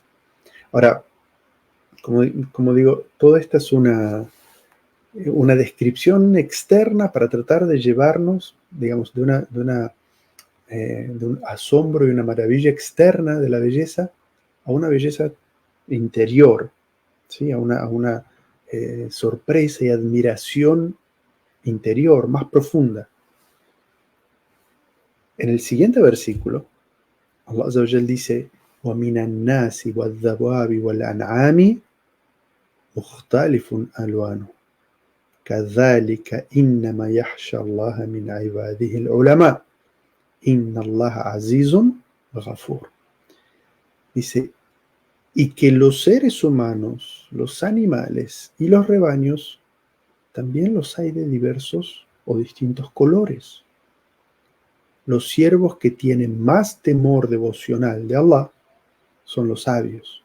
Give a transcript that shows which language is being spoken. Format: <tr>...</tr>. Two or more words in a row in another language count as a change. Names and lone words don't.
<es>Ahora, como digo, toda esta es una descripción externa para tratar de llevarnos, digamos, de un asombro y una maravilla externa de la belleza a una belleza interior, ¿sí? A una sorpresa y admiración interior, más profunda. En el siguiente versículo,</es> <ar>الله عز وجل dice: وَمِنَ النَّاسِ وَالذَّوَابِ وَالْأَنْعَامِ مُخْتَلِفٌ أَلْوَانُهُ كَذَلِكَ إِنَّمَا يَخْشَى اللَّهَ مِنْ عِبَادِهِ الْعُلَمَاءُ إِنَّ اللَّهَ عَزِيزٌ غَفُورٌ.</ar> <es>Dice, y que los seres humanos, los animales y los rebaños también los hay de diversos o distintos colores. Los siervos que tienen más temor devocional de Allah son los sabios.</es>